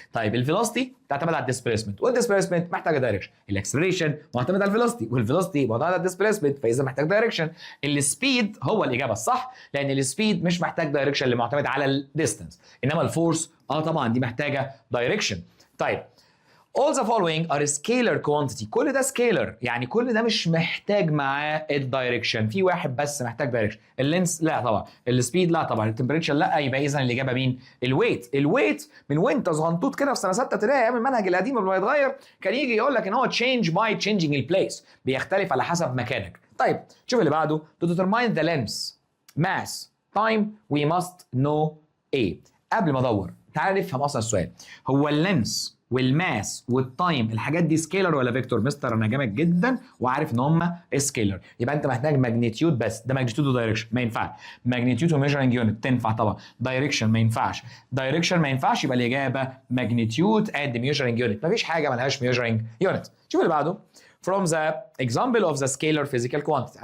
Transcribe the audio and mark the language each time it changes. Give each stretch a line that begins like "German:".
Arabic: طيب الفيلوسيتي تعتمد على الديسبيسمنت، والديسبيسمنت محتاجه دايركشن. الاكسلريشن معتمد على الفيلوسيتي، والفيلوسيتي معتمد على الديسبيسمنت، فاذا محتاج دايركشن. السبيد هو الاجابه الصح، لان السبيد مش محتاج دايركشن اللي معتمد على الديستانس، انما الفورس طبعا دي محتاجه دايركشن.
English: طيب all the following are scalar quantity.
Arabic: كل ده scalar، يعني كل ده مش محتاج معاه الدايركشن. في واحد بس محتاج دايركشن. اللينس لا طبعا، السبيد لا طبعا، التمبريتشر لا. يبقى اذا الاجابه مين؟ الويت من وانت صغنطوط كده في سنه 6 ابتدائي ايام المنهج القديم قبل ما يتغير كان يجي يقول لك ان هو change by changing البليس، بيختلف على حسب مكانك. طيب شوف اللي بعده.
English: to determine the length mass time we must know ايه.
Arabic: قبل ما ادور تعال نفهم اصلا السؤال. هو اللينس والماس والتايم الحاجات دي سكيلر ولا فيكتور؟ مستر انا جامد جدا وعارف ان هم سكيلر، يبقى انت محتاج ماجنتيود بس. ده ماجنتيود ودايركشن ما ينفعش. ماجنتيود وميجرنج يونت تنفع طبعا، دايركشن ما ينفعش. دايركشن ما ينفعش، يبقى الاجابه ماجنتيود اند ميجرنج يونت. مفيش حاجه مالهاش ميجرنج يونت. شوف اللي بعده.
English: From the example of the scalar physical quantity.